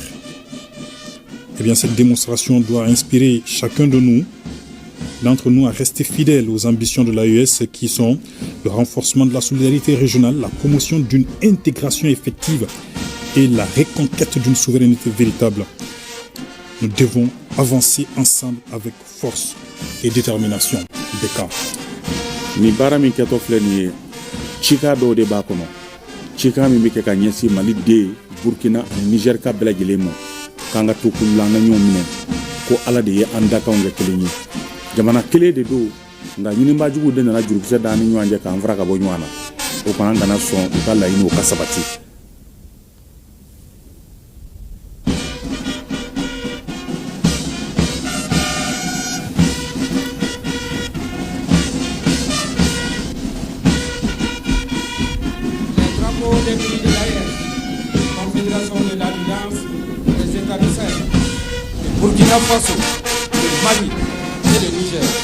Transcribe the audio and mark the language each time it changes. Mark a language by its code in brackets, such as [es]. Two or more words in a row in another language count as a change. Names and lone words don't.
[fr] Eh bien, cette démonstration doit inspirer chacun d'entre nous à rester fidèles aux ambitions de l'AES qui sont le renforcement de la solidarité régionale, la promotion d'une intégration effective et la reconquête d'une souveraineté véritable. Nous devons avancer ensemble avec force et détermination. [bm] Beka. Ni baara min kɛtɔ filɛ nin ye cika dɔw de b'a kɔnɔ cika min bɛ kɛ ka ɲɛsin Mali de Burkina ani Niger ka bɛɛ lajɛlen ma k'an ka to kulu la an ka ɲɔgɔn minɛ ko Ala de ye an dakanw kɛ kelen ye jamana kelen de don nka ɲinibajuguw de nana jurukisɛ da an ni ɲɔgɔn cɛ k'an fara ka bɔ ɲɔgɔn na o fana an kana sɔn u ka laɲini o ka sabati. [fr] Des pays de l'AES, Confédération de l'Alliance des États du Sahel, le Burkina Faso, le Mali et le Niger.